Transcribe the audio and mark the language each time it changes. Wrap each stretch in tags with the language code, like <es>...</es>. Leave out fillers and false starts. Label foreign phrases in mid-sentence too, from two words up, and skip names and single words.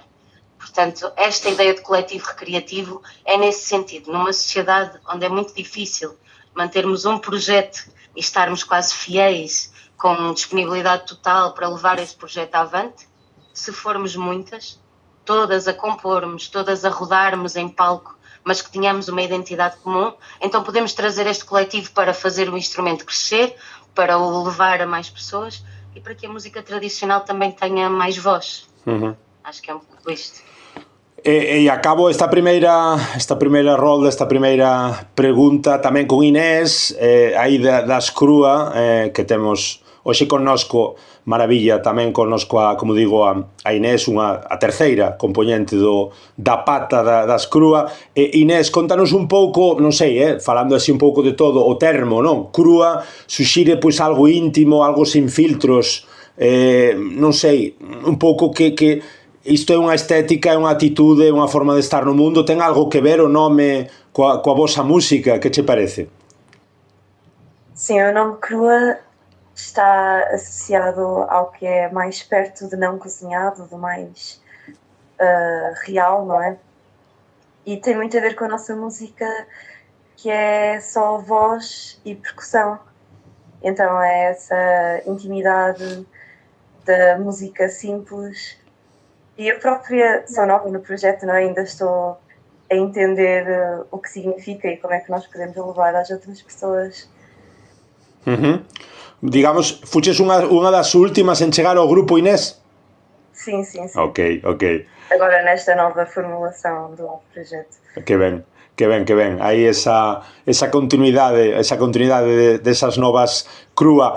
<pt>Portanto, esta ideia de coletivo recreativo é nesse sentido, numa sociedade onde é muito difícil mantermos um projeto e estarmos quase fiéis, com disponibilidade total para levar este projeto avante, se formos muitas, todas a compormos, todas a rodarmos em palco, mas que tenhamos uma identidade comum, então podemos trazer este coletivo para fazer o instrumento crescer, para o levar a mais pessoas e para que a música tradicional também tenha mais voz. Acho que é um pouco isto.</pt> <gl>E acabo esta primeira rolda, esta primeira pregunta tamén con Inés, aí das Crua, que temos hoxe connosco, maravilla, tamén connosco como digo, a Inés, a terceira componente da pata das Crua. Inés, contanos un pouco, non sei, falando así un pouco de todo, o termo, non? Crua suxire pois algo íntimo, algo sin filtros, non sei, un pouco que isto é unha estética, é unha atitude, é unha forma de estar no mundo, ten algo que ver o nome coa vosa música, que che parece?</gl> <pt>Sim, o nome Crua está associado ao que é mais perto de não cozinhado, do mais real, não é? E tem muito a ver com a nossa música, que é só voz e percussão. Então é essa intimidade da música simples. E eu própria sou nova no projeto, não é? Ainda estou a entender o que significa e como é que nós podemos levar às outras pessoas. Digamos,</pt> <gl>fuches unha das últimas en chegar ao grupo, Inés?</gl> <pt>Sim.</pt> <gl>Ok.</gl> <pt>Agora nesta nova formulação do projeto.</pt> <gl>Que ben. Aí esa continuidade desas novas Crua.</gl>